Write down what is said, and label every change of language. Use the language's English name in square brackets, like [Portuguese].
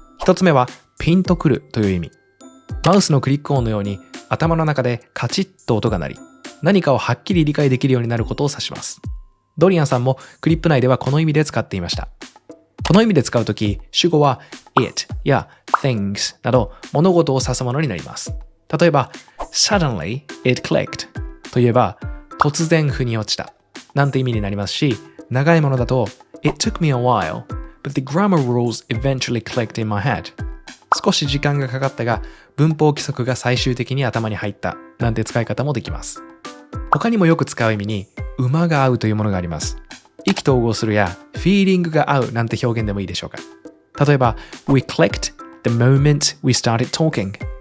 [Japanese] 1つ目はピンとくるという意味。マウスのクリック音のように頭の中でカチッと音が鳴り、何かをはっきり理解できるようになることを指します。ドリアンさんもクリップ内ではこの意味で使っていました。この意味で使うとき、主語は it や things など物事を指すものになります。例えば、 [English] suddenly it clicked [Japanese] といえば、突然腑に落ちたなんて意味になりますし、長いものだと [English] It took me a while, but the grammar rules eventually clicked in my head. [Japanese] 少し時間がかかったが、文法規則が最終的に頭に入ったなんて使い方もできます。他にもよく使う意味に、馬が合うというものがあります。意気投合するや、フィーリングが合うなんて表現でもいいでしょうか。例えば、 [English] We clicked the moment we started talking.